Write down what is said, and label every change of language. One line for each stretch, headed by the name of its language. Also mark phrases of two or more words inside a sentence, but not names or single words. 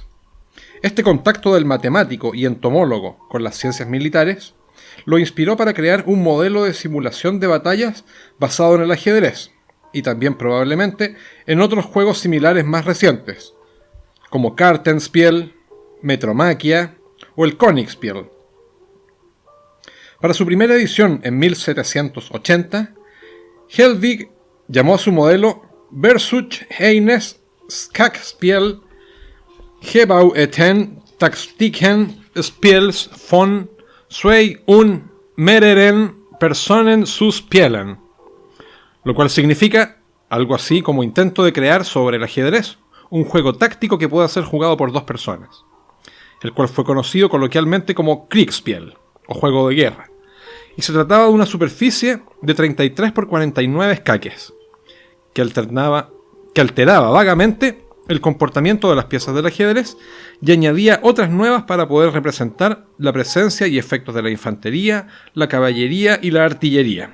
Spanish: Este contacto del matemático y entomólogo con las ciencias militares lo inspiró para crear un modelo de simulación de batallas basado en el ajedrez, y también probablemente en otros juegos similares más recientes, como Kartenspiel, Metromaquia o el Königspiel. Para su primera edición en 1780, Helbig llamó a su modelo Versuch eines Schachspiel Gebaueten Taktiken Spiels von zwei und mehreren Personen zu spielen, lo cual significa algo así como intento de crear sobre el ajedrez un juego táctico que pueda ser jugado por dos personas, el cual fue conocido coloquialmente como Kriegspiel, o juego de guerra, y se trataba de una superficie de 33 por 49 escaques, que alteraba vagamente el comportamiento de las piezas del ajedrez y añadía otras nuevas para poder representar la presencia y efectos de la infantería, la caballería y la artillería.